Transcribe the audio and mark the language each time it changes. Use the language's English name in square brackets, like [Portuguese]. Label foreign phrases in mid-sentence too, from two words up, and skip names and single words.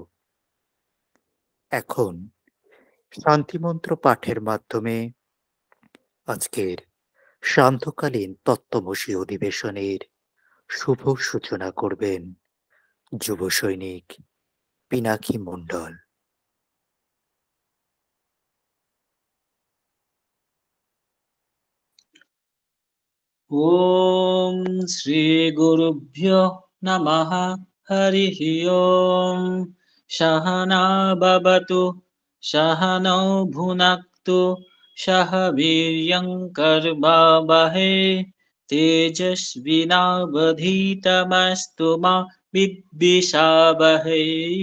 [Bangla] এখন শান্তিমন্ত্র পাঠের মাধ্যমে আজকের সান্ধ্যকালীন তত্ত্বমসী অধিবেশনের শুভ সূচনা করবেন যুব সৈনিক পিনাকি মণ্ডল। [Sanskrit] ॐ श्रीगुरुभ्यो नमः। हरिः ॐ। सहना भवतु सहनौ भुनक्तु सह वीर्यं कर्वावहै तेजस्विनावधीतमस्तु मा विद्विषावहै।